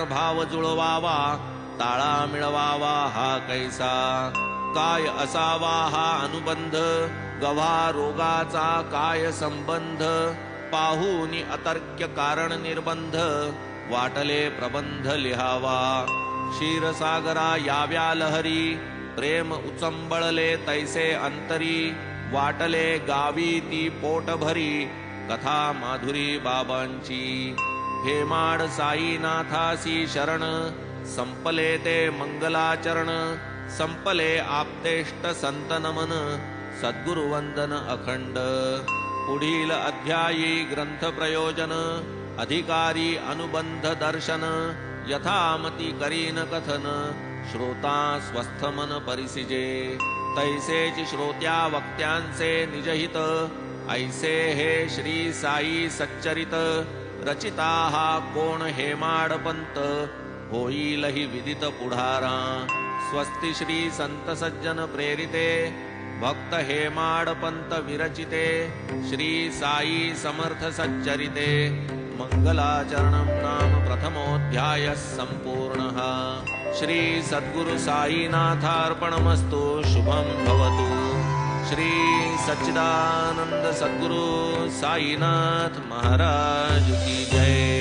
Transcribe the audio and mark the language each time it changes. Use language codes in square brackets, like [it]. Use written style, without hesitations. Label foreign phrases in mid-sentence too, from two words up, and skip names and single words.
[mr] भाव जुळवावा ताळा मिळवावा हा कैसा काय असावा हा अनुबंध गव्हा रोगाचा काय संबंध पाहूनी अतर्क्य कारण निर्बंध वाटले प्रबंध लिहावा क्षीरसागरा याव्या लहरी प्रेम उचंबळले तैसे अंतरी वाटले गावी ती पोट भरी कथा माधुरी बाबांची हेमाड साईनाथासी शरण संपले ते मंगलाचरण संपले आपतेष्ट संत नमन सद्गुरुवंदन अखंड पुढील अध्यायी ग्रंथ प्रयोजन अधिकारी अनुबंध दर्शन यथामती करीन कथन श्रोता स्वस्थ मन परिसिजे तैसेच श्रोत्या वक्त्यांचे निजहित ऐसे हे श्री साई सच्चरित रचिता हा कोण हेमाडपंत होईल ही विदित पुढारा स्वस्ति श्री संत सज्जन प्रेरिते भक्त हेमाडपंत विरचिते श्री साई समर्थ सच्चरिते [sa] मंगलाचरणं नाम प्रथमोऽध्यायः सम्पूर्णः श्री सद्गुरु साईनाथार्पणमस्तु शुभं भवतु [hi] श्री सच्चिदानंद सद्गुरु साईनाथ महाराज की जय।